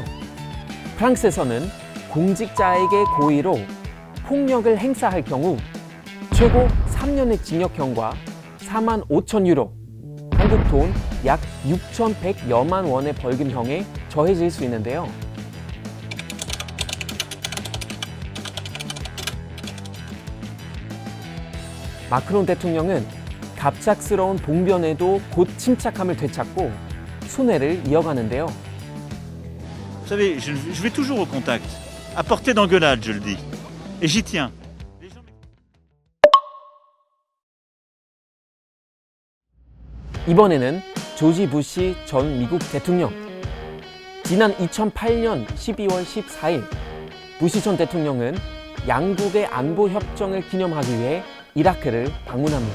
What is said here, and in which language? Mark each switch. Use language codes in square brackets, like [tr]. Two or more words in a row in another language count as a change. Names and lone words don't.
[ko] 프랑스에서는 공직자에게 고의로 폭력을 행사할 경우 최고 3년의 징역형과 4만 5천 유로, 한국 돈 약 6,100여만 원의 벌금형에 처해질 수 있는데요. 마크롱 대통령은 갑작스러운 봉변에도 곧 침착함을 되찾고 순회를 이어가는데요. [fr] Vous savez, je vais toujours au contact, à portée d'engueulade, je le dis, et j'y tiens. [ko] 이번에는 조지 부시 전 미국 대통령. 지난 2008년 12월 14일 부시 전 대통령은 양국의 안보 협정을 기념하기 위해 이라크를 방문합니다.